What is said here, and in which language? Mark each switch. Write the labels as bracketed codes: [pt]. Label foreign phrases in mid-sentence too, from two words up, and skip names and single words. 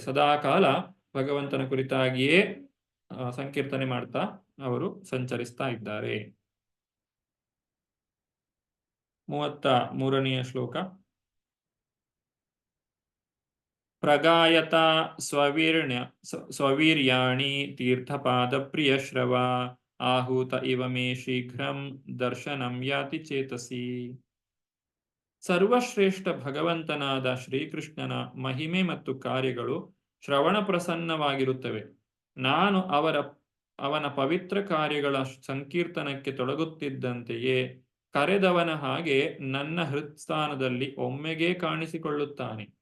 [kn] ಸದಾ ಕಾಲ ಭಗವಂತನ ಕುರಿತಾಗಿಯೇ ಸಂಕೀರ್ತನೆ ಮಾಡ್ತಾ ಅವರು ಸಂಚರಿಸ್ತಾ ಇದ್ದಾರೆ. 33ನೇ ಶ್ಲೋಕ. [sa] ಪ್ರಗಾಯತ ಸ್ವವೀರ್ಯಾಣಿ ತೀರ್ಥಪಾದ ಪ್ರಿಯಶ್ರವ ಆಹೂತ ಇವ ಮೇ ಶೀಘ್ರಂ ದರ್ಶನಂ ಯಾತಿ ಚೇತಸಿ. [kn] ಸರ್ವಶ್ರೇಷ್ಠ ಭಗವಂತನಾದ ಶ್ರೀಕೃಷ್ಣನ ಮಹಿಮೆ ಮತ್ತು ಕಾರ್ಯಗಳು ಶ್ರವಣ ಪ್ರಸನ್ನವಾಗಿರುತ್ತವೆ. ನಾನು ಅವನ ಪವಿತ್ರ ಕಾರ್ಯಗಳ ಸಂಕೀರ್ತನಕ್ಕೆ ತೊಡಗುತ್ತಿದ್ದಂತೆಯೇ ಕರೆದವನ ಹಾಗೆ ನನ್ನ ಹೃತ್ಸ್ಥಾನದಲ್ಲಿ ಒಮ್ಮೆಗೇ ಕಾಣಿಸಿಕೊಳ್ಳುತ್ತಾನೆ.